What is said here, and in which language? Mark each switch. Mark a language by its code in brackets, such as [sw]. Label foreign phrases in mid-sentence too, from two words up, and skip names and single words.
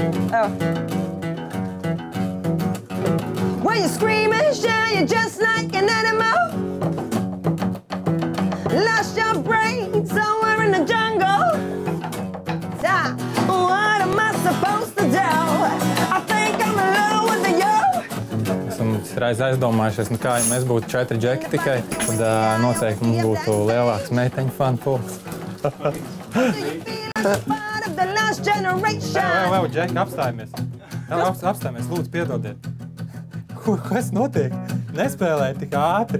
[en] When you scream and shout, you're just like an animal. Lost your brain somewhere in the jungle. What am I supposed to do? I think I'm in love with you. [lv] Esam reiz aizdomājušies, kā ja mēs būtu 4 džeki tikai, tad noteikti mums būtu lielāks meiteņu fanu pulks. Vēl, džeki, apstājamies. Apstājamies, lūdzu, piedodiet. Kas notiek? Nespēlēja tik ātri.